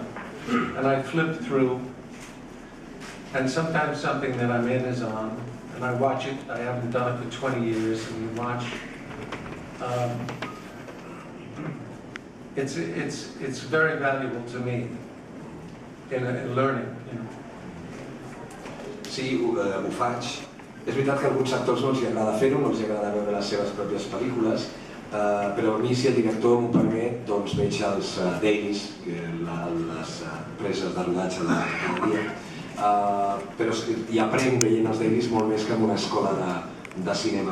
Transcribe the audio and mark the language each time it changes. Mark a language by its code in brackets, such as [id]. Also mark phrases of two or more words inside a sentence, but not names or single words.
[en] And I flip through, and sometimes something that I'm in is on, and I watch it. I haven't done it for 20 years, and you watch. It's very valuable to me in learning, you know. [ca] Sí, ho faig. És veritat que a alguns actors no els agrada fer-ho, no els agrada veure les seves pròpies pel·lícules, però a mi, si el director m'ho permet, doncs veig els dailies, les preses de rodatge de cada dia, però hi aprenc veient els dailies molt més que en una escola de cinema.